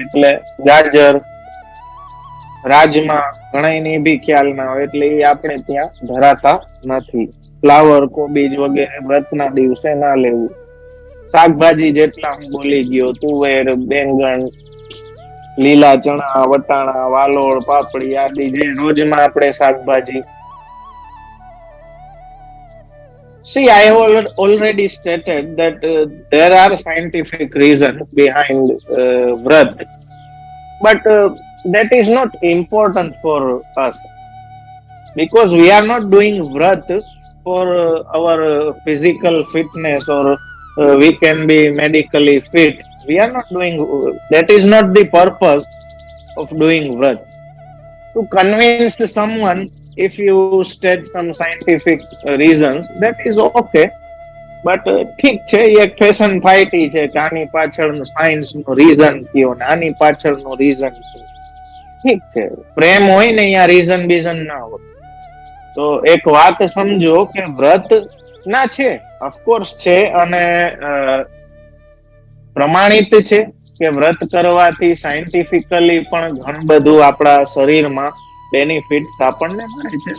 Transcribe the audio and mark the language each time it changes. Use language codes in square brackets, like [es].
[gu] એટલે ગાજર, રાજમા ઘણાની બી ખ્યાલ ના હોય એટલે એ આપણે ત્યાં ધરાતા નથી. ફ્લાવર, કોબીજ વગેરે વ્રતના દિવસે ના લેવું. શાકભાજી જેટલા હું બોલી ગયો, તુવેર, બેંગણ, લીલા ચણા, વટાણા, વાલોળ, પાપડી આદિ જે રોજમાં આપણે શાકભાજી. [en] See, I have already stated that there are scientific reasons behind Vrat, but that is not important for us because we are not doing Vrat for our physical fitness or we can be medically fit. We are not doing that. Is not the purpose of doing Vrat. To convince someone, if you state some scientific reasons, that is okay. [gu] But ઠીક છે, એક fashion ફાઇટી છે કે આની પાછળનું science નું reason કયો ને આની પાછળનું રીઝન શું. ઠીક છે, પ્રેમ હોય ને અહીંયા રીઝન બીઝન ના હોય. તો એક વાત સમજો કે વ્રત ના છે, ઓફકોર્સ છે, અને પ્રમાણિત છે કે વ્રત કરવાથી સાયન્ટિફિકલી પણ ઘણું બધું આપણા શરીરમાં બેનિફિટ્સ આપણને મળે છે.